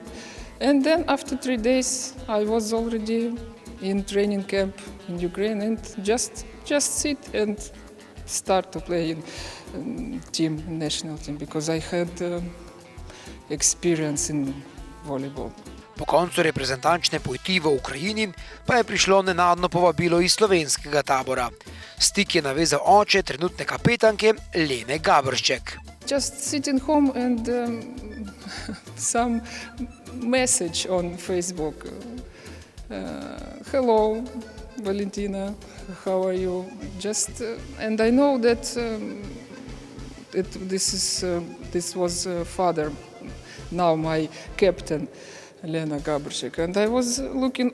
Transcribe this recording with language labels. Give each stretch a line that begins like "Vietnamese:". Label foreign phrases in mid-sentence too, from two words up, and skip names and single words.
English: And then after 3 days, I was already in training camp in Ukraine and just sit and start to play in national team because I had experience in volleyball.
Slovenian: Po koncu reprezentančne poti v Ukrajini pa je prišlo nenadno povabilo iz slovenskega tabora. Stik je navezal oče trenutne kapetanke Lene Gabršček.
English: Just sitting home and some message on Facebook. Hello, Valentina, how are you? Just and I know that this was father, now my captain, Lena Gabršček, and I was looking.